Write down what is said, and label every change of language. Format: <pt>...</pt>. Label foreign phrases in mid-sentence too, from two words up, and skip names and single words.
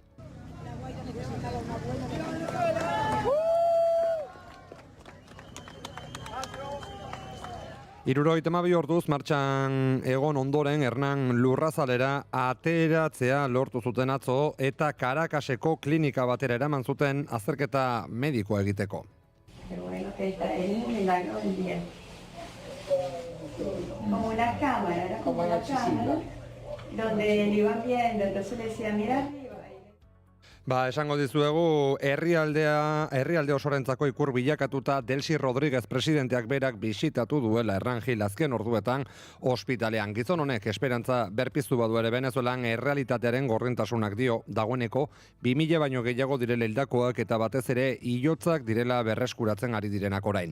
<eu>Hirurogeita orduz martxan egon ondoren Hernan lurrazalera ateratzea lortu zuten atzo eta Caracaseko klinika batera eraman zuten azterketa medikoa egiteko.</eu> <es>Pero bueno, que está en el milagro del día. Como una cámara, era como una cámara, donde le iban viendo, entonces le decía, mira arriba.</es> <eu>Esango dizuegu, herrialde osorentzako ikur bilakatuta Delcy Rodríguez presidenteak berak bisitatu duela Hernan Gil azken orduetan ospitalean. Gizon honek esperantza berpiztu badu ere Venezuelan errealitatearen gordintasunak dio dagoeneko 2000 baino gehiago direla hildakoak eta batez ere hilotzak direla berreskuratzen ari direnak orain.</eu>